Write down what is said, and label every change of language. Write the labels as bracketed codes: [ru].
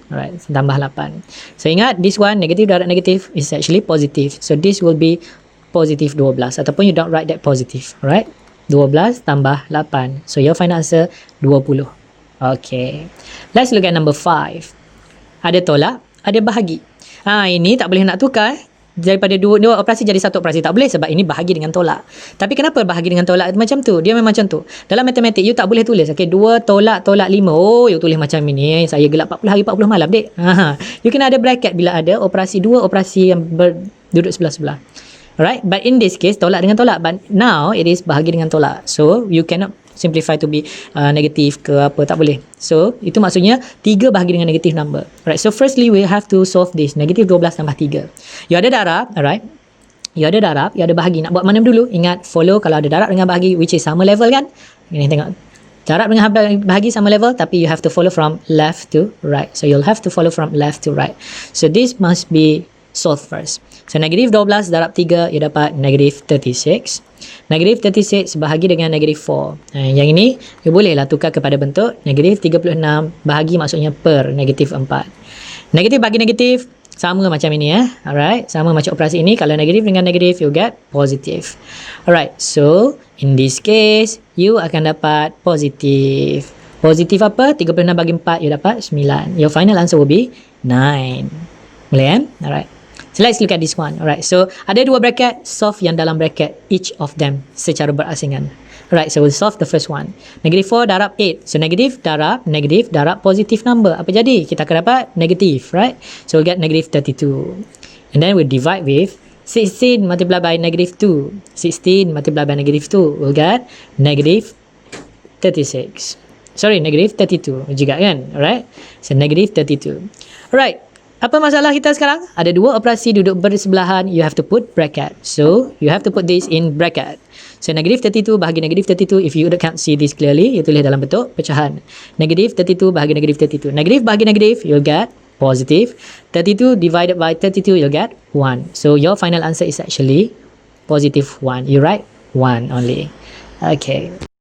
[en] Alright, [ms] tambah 8. [en] So [ms] ingat, [en] this one, [ms] negatif darab negatif [en] is actually positive. So this will be [ms] positif 12, ataupun [en] you don't write that positive. Alright, 12 [ms] tambah [en] 8. So your final answer, 20. Okay, let's look at number 5. [ms] Ada tolak, ada bahagi. Ini tak boleh nak tukar daripada dua operasi jadi satu operasi. Tak boleh sebab ini bahagi dengan tolak. Tapi kenapa bahagi dengan tolak macam tu? Dia memang macam tu. Dalam matematik, you tak boleh tulis. Okay, 2 tolak 5. Oh, you tulis macam ini. Saya gelap 40 hari 40 malam, dek. You kena ada bracket bila ada operasi dua operasi yang duduk sebelah-sebelah. [en] Alright, but in this case, [ms] tolak dengan tolak. [en] But now, it is [ms] bahagi dengan tolak. [en] So, you cannot simplify to be [ms] negatif ke apa, tak boleh. So, itu maksudnya 3 bahagi dengan negatif [en] number. Alright, so firstly, we have to solve this. [ms] Negatif 12 tambah 3. You ada darab, alright. You ada darab, you ada bahagi. Nak buat mana dulu? Ingat, follow kalau ada darab dengan bahagi, [en] which is [ms] sama level kan? Ini tengok. Darab dengan bahagi sama level, tapi [en] you have to follow from left to right. So, you'll have to follow from left to right. So, this must be solved first. [ms] So, negatif 12 darab 3, you dapat negatif 36. Negatif 36 bahagi dengan negatif 4. Yang ini, you bolehlah tukar kepada bentuk negatif 36 bahagi maksudnya per negatif 4. Negatif bagi negatif, sama macam ini Alright, sama macam operasi ini. Kalau negatif dengan negatif, [en] you get [ms] positif. [en] Alright, so in this case, you [ms] akan dapat positif. Positif apa? [en] 36 [ms] bagi [en] 4, [ms] you dapat [en] 9. Your final answer will be 9. [ms] Boleh kan? [en] Alright. So let's look at this one. [ms] Alright, so ada dua bracket, [en] solve [ms] yang dalam bracket [en] each of them [ms] secara berasingan. [en] Alright, so we'll solve the first one. [ms] Negatif 4 darab 8. So negatif darab [en] positive number. [ms] Apa jadi? Kita akan dapat negatif, [en] right? So we'll get negative 32. And then we'll divide with 16 multiplied by negative 2. 16 multiplied by negative 2. We'll get negative 36. Sorry, negative 32 [ms] juga kan? [en] Alright, so negative 32. Alright. [ms] Apa masalah kita sekarang? Ada dua operasi duduk bersebelahan. [en] You have to put bracket. So, you have to put this in bracket. So, negative 32 [ms] bahagi [en] negative 32. If you can't see this clearly, [ms] you tulis dalam bentuk pecahan. [en] Negative 32 [ms] bahagi [en] negative 32. Negative [ms] bahagi [en] negative, you'll get positive. 32 divided by 32, you'll get 1. So, your final answer is actually positive 1. You write 1 only. Okay.